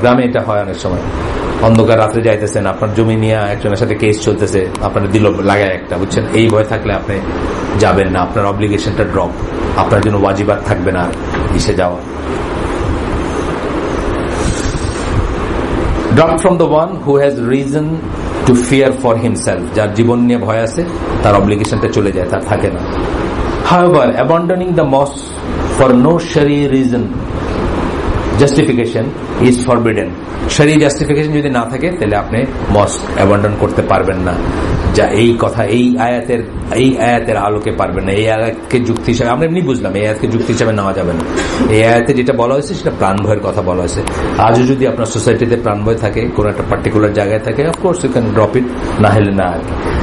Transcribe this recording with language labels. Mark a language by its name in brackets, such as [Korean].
[Bangla] গ্রামে এটা হয় অনেক সময়, অন্ধকার রাত্রে যাইতেছেন, আপনার জমি নিয়ে একজনের সাথে কেস চলতেছে, আপনার দিল লাগায় একটা, বুঝছেন, এই ভয় থাকলে আপনি যাবেন না, আপনার অব্লিগেশনটা ড্রপ, আপনার জন্য ওয়াজিবাত থাকবে না ইসে যাওয়া। [English] drop from the one who has reason to fear for himself, [Bangla] যার জীবন নিয়ে ভয় আছে তার অব্লিগেশনটা চলে যায়, তার থাকে না। [English] However, abandoning the mosque for no Sharia reason, justification is forbidden. [Bangla] Sharia justification যদি না থাকে তাহলে আপনি মস্ক অ্যাবান্ডন করতে পারবেন না, যা এই কথা এই আয়াতের আলোকে পারবেন না। এই আয়াতকে যুক্তি হিসাবে আমরা এমনি বুঝলাম, এই আয়াতকে যুক্তি হিসাবে নেওয়া যাবে না। এই আয়াতে যেটা বলা হয়েছে সেটা প্রাণ ভয়ের কথা বলা হয়েছে। আজও যদি আপনার সোসাইটিতে প্রাণ ভয় থাকে, কোনো একটা পার্টিকুলার জায়গায় থাকে, [English] of course you can drop it, [Bangla] না হলে না আর কি।